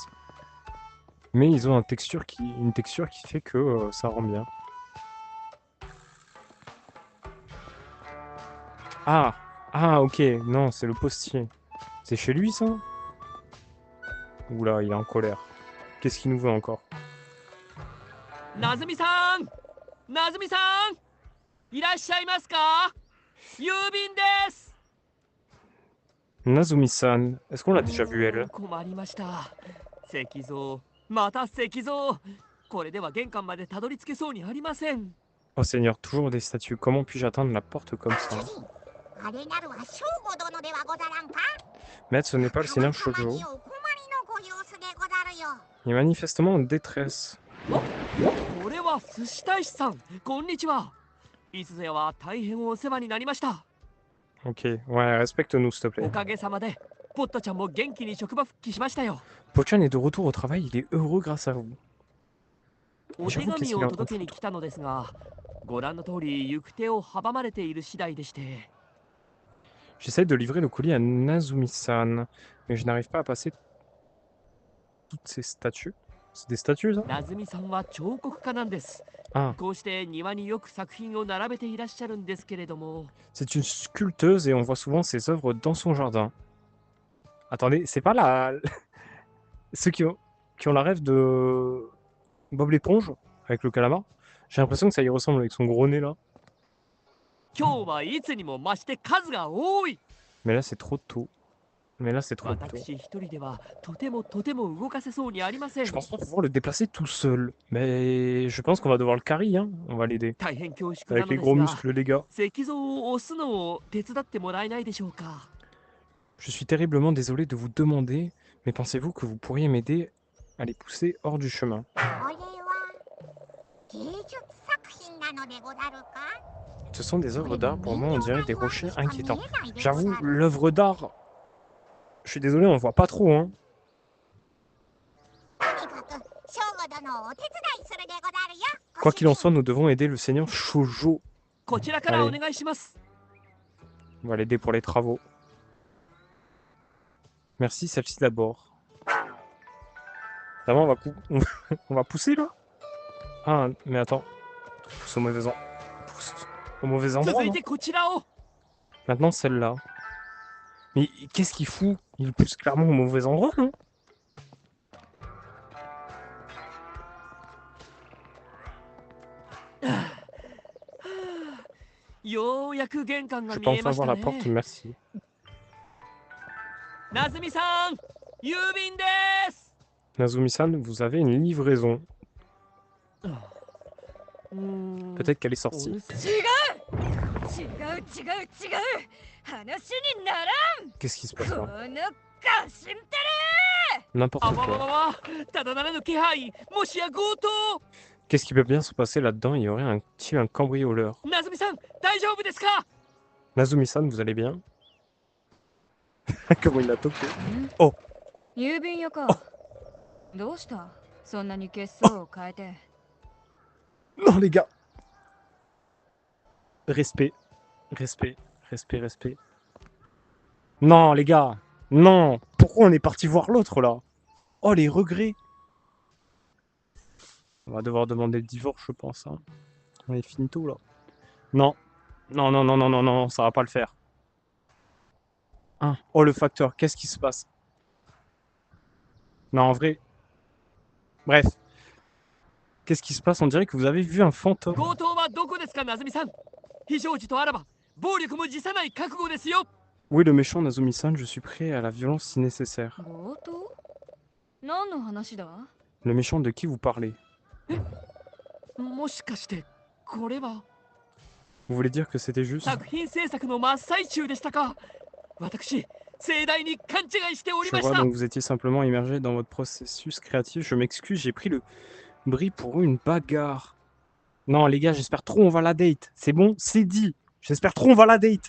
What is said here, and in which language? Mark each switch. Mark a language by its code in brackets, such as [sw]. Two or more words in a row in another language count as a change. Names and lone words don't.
[fr] Mais ils ont une texture qui fait que ça rend bien. Ah, ah, ok, non, c'est le postier. C'est chez lui ça? Oula, il est en colère. Qu'est-ce qu'il nous veut encore? [ja] なずみさん、なずみさん、いらっしゃいますか？郵便です。 [fr] Nazumi-san, est-ce qu'on l'a déjà vu elle? [ja] 困りました。石像、また石像。これでは玄関までたどり着けそうにありません。 [fr] Oh Seigneur, toujours des statues. Comment puis-je atteindre la porte comme ça? Maître, ce n'est pas le Seigneur Shoujo. Il est manifestement en détresse. [ja] これは寿司大使さん、こんにちは。いつぞは大変お世話になりました。 [fr] Ok, ouais, respecte-nous s'il te [ja] お [fr] plaît. [ja] かげさまで、ポットちゃんも元気に職場復帰しましたよ。 [fr] Pochan est de retour au travail, il est heureux grâce à vous. [ja] お手紙を届けに来たのですが、ご覧の通り行く手を阻まれている次第でして。 [fr] J'essaie de livrer le colis à Nazumi-san, mais je n'arrive pas à passer toutes ces statues. C'est des statues, ça? [ja] なずみさんは彫刻家なんです。 [fr] Ah, [ja] こうして庭によく作品を並べていらっしゃるんですけれども。 [fr] c'est une sculpteuse et on voit souvent ses œuvres dans son jardin. Attendez, c'est pas la... Ceux qui ont la rêve de Bob l'éponge avec le calamar? J'ai l'impression que ça y ressemble avec son gros nez là. [ja] 今日はいつにも増して数が多い。 [fr] Mais là c'est trop tôt. Mais là c'est trop tôt. [ja] 私一人ではとても動かせそうにありません。 [fr] Je pense pas pouvoir le déplacer tout seul. Mais je pense qu'on va devoir le carry, hein. On va l'aider. [ja] 大変恐縮な [fr] Avec [ja] の [fr] les [ja] です [fr] gros [ja] が、 [fr] muscles, les gars. [ja] 石像を押すのを手伝ってもらえないでしょうか。 [fr] Je suis terriblement désolé de vous demander, mais pensez-vous que vous pourriez m'aider à les pousser hors du chemin? Ce sont des œuvres d'art, pour moi on dirait des rochers inquiétants. J'avoue, l'œuvre d'art, Je suis désolé, on voit pas trop, hein. [ja] とにかく正吾殿をお手伝いするでござるよ。 [fr] Quoi qu'il en soit, nous devons aider le seigneur Shoujo. [ja] こちらからお願いします。 [fr] On va l'aider pour les travaux. Merci, celle-ci d'abord. D'abord, on va pousser là. Ah, mais attends. Pousse au mauvais, pousse au mauvais [ja] 続 [fr] endroit. [ja] い [fr] non [ja] てこちらを。 [fr] Maintenant, celle-là. Mais qu'est-ce qu'il fout? Il pousse clairement au mauvais endroit, non? [ja] ようやく玄関 [fr] Je [ja] が [fr] peux [ja] 見え [fr] enfin [ja] まし [fr] voir [ja] た [fr] la porte, [ja] ね。 [fr] merci. [ja] なずみさん、郵便です。 [fr] Nazumi-san, vous avez une livraison. うーん。 Peut-être qu'elle est [ja] お [fr] sortie. [ja] 留守違う話にならん。 [fr] Qu'est-ce qui se passe [ja] こ [fr] là? [ja] のガシンテ [fr] N'importe あわわわ quoi. [ja] わ、ただならぬ気配、もしや強盗。 [fr] Qu'est-ce qui peut bien se passer là-dedans? Il y aurait un cambrioleur. [ja] なずみさん、大丈夫ですか？ [fr] Nazumi-san, vous allez bien? Comment il a toqué? [ja] 郵便屋か。どうした？そんなに血相を変えて。 [fr] Non, les gars! Respect. Respect. Respect, respect. Non, les gars! Non! Pourquoi on est parti voir l'autre là? Oh, les regrets! On va devoir demander le divorce, je pense. Hein. On est finito là. Non. Non, non, non, non, non, non, ça va pas le faire. Hein. Oh, le facteur, qu'est-ce qui se passe? Non, en vrai. Bref. Qu'est-ce qui se passe? On dirait que vous avez vu un fantôme. [ja] 強盗はどこですか、なずみさん。非常時とあらば、暴力も辞さない覚悟ですよ。 [fr] Oui, le méchant Nazumi-san, je suis prêt à la violence si nécessaire. [ja] 強盗？何の話だ？ [fr] Le méchant de qui vous parlez? [ja] もしかしてこれは [fr] Vous voulez dire que c'était juste? [ja] 作品制作の真っ最中でしたか？私、盛大に勘違いしており [fr] Je [ja] まし [fr] vois, [ja] た。 [fr] donc vous étiez simplement immergé dans votre processus créatif. Je m'excuse, j'ai pris le bris pour une bagarre. Non, les gars, j'espère trop on va la date. C'est bon, c'est dit. J'espère trop on va la date.